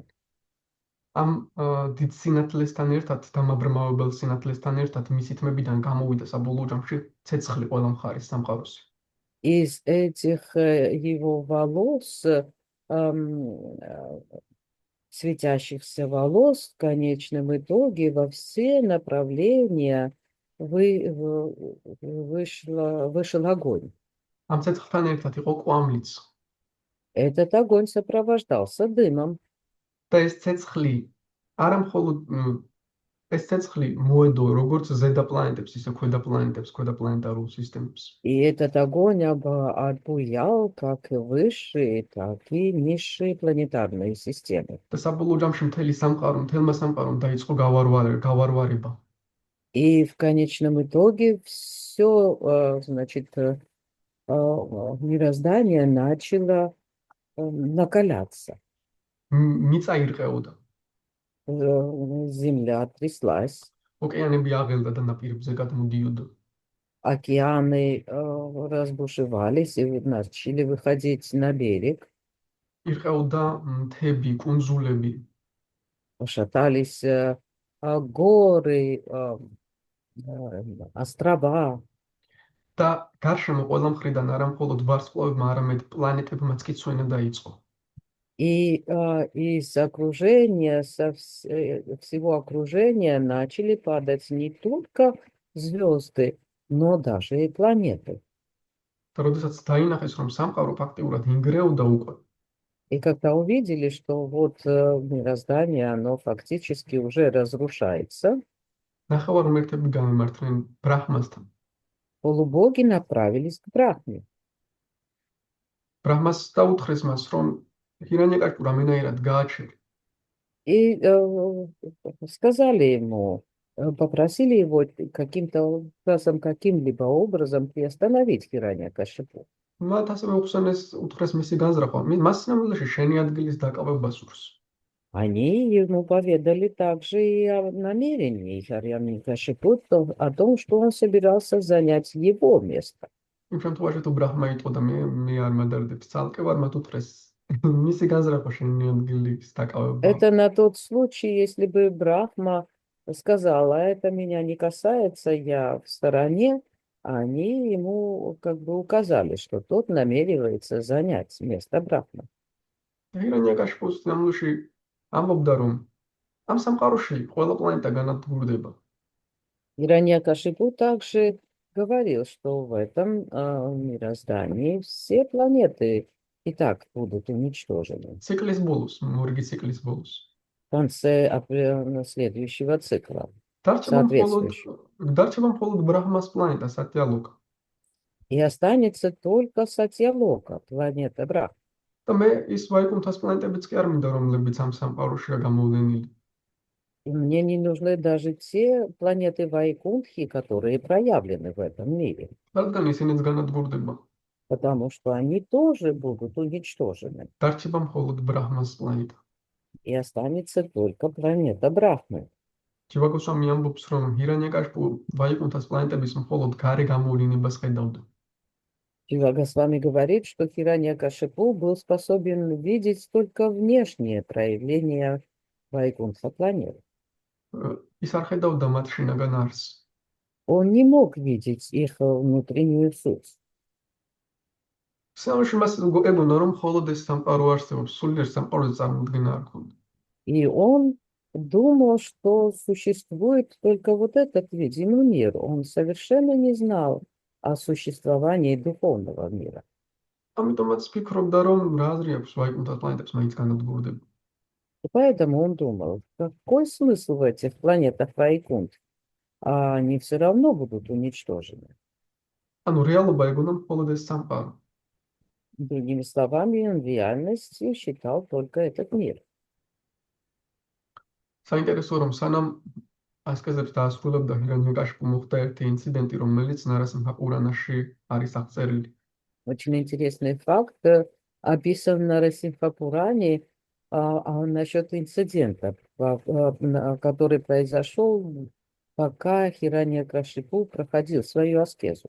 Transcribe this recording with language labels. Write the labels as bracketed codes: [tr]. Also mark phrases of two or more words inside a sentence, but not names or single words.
[ka] ამ დიდ სინათლესთან ერთად და მაბრმავებელ სინათლესთან ერთად მისი თმებიდან გამოვიდა საბოლოო ჯამში ცეცხლი ყველა მხარის სამყაროსი. [ru] Из этих его волос, светящихся волос, в конечном итоге во все направления вышел огонь. [ka] ამ ცეცხლთან ერთად იყო კვამლიც [ru] Этот огонь сопровождался дымом. [ka] და ეს ცეცხლი მოედო როგორც ზედა პლანეტებს, ისე ქვედა პლანეტებს, ქვედა პლანეტარულ სისტემებს. [ru] И этот огонь обуял как высшие, так и низшие планетарные системы. [ka] და საბოლოო ჯამში მთელმა სამყარომ დაიწყო გავარვარება. [ru] И в конечном итоге все, значит, мироздание начало накаляться. [ka] მიწა ირყეოდა. [ru] Земля тряслась, [ka] ოკეანები აღელდა და ნაპირებზე გადმოდიოდა. [ru] океаны разбушевались и начали выходить на берег, [ka] ირყეოდა მთები, კუნძულები. [ru] шатались горы, острова. [ka] და გარშემო ყველა მხრიდან არა მხოლოდ ვარსკვლავებმა, არამედ პლანეტებმაც კი ცვენა დაიწყო. [ru] И из окружения, всего окружения начали падать не только звезды, но даже и планеты. [ka] და როდესაც დაინახეს, რომ სამყარო ფაქტიურად ინგრეოდა უკვე, [ru] И когда увидели, что вот мироздание, оно фактически уже разрушается, [ka] ნახევარ ღმერთები გამემართნენ ბრაჰმასთან. [ru] полубоги направились к Брахме. [ka] ბრაჰმას დაუთხრეს მას, რომ ჰირანიაკაშპუ რამენაირად გააჩერე. [ru] И сказали ему, попросили его каким-то образом, каким-либо образом приостановить Хираньякашипу. [ka] მათ ასევე უთხრეს მისი განზრახვა. მას სინამდვილეში შენი ადგილის დაკავება სურს. [ru] Они ему поведали также и о намерении Хираньякашипу, о том, что он собирался занять его место. [ka] იმ შემთხვევაში თუ ბრაჰმა იტყოდა მე არ მადარდებს ცალკე ვარ, მათ უთხრეს მისი განზრახვა შენი ადგილის დაკავება. [ru] Это на тот случай, если бы Брахма сказала, это меня не касается, я в стороне, они ему как бы указали, что тот намеревается занять место Брахмы. [ka] ჰირანიაკაშპუ სინამდვილეში ამბობდა, რომ ამ სამყაროში ყველა პლანეტა განადგურდება. [ru] Хираньякашипу также говорил, что в этом мироздании все планеты и так будут уничтожены [ka] ციკლის ბოლოს, მორიგი ციკლის ბოლოს. [ru] в конце следующего цикла. [ka] დარჩება [ru] Соответствующего. [ka] მხოლოდ ბრაჰმას პლანეტა, სატიალოკა. [ru] И останется только Сатьялока, планета Брахма. [ka] და მე ის ვაიკუნთას პლანეტებიც კი არ მინდა, რომლებიც ამ სამყაროშია გამოვლენილი. [ru] И мне не нужны даже те планеты Вайкунтхи, которые проявлены в этом мире, [ka] რადგან ისინიც განადგურდება. [ru] потому что они тоже будут уничтожены. [ka] დარჩება მხოლოდ ბრაჰმას პლანეტა. [ru] И останется только планета Брахмы. [ka] ჯივაგოსვამი ამბობს, რომ ჰირანიაკაშპუ ვაიკუნთას პლანეტების მხოლოდ გარე გამოვლენებას ხედავდა. [ru] Шива Госвами говорит, что Хираньякашипу был способен видеть только внешние проявления Вайкунтха планет. [ka] ის არ ხედავდა მათ შინაგან არსს. [ru] Он не мог видеть их внутреннюю суть. [ka] სამში მას ეგონა, რომ მხოლოდ ეს სამყარო არსებობს, სულიერ სამყაროზე წარმოდგენა არ ქონდა. [ru] И он думал, что существует только вот этот видимый мир. Он совершенно не знал о существовании духовного мира. [ka] ამიტომაც ფიქრობდა, რომ რა აზრი აქვს ვაიკუნთას პლანეტებს მაინც განადგურდება. [ru] И поэтому он думал, какой смысл в этих планетах Вайкунтх? а они все равно будут уничтожены. [ka] ანუ რეალობა ეგონა მხოლოდ ეს სამყარო. [ru] Другими словами, он в реальности считал только этот мир. [ka] საინტერესო რომ სანამ ასკეზებს დაასრულებდა ჰირანიაკაშიპუ მოხდა ერთი ინციდენტი, რომელიც ნარასიმჰა პურანაში არის აღწერილი. [ru] Очень интересный факт, описан на Расимха-Пуране, насчет инцидента, который произошел, пока Хираньякашипу проходил свою аскезу.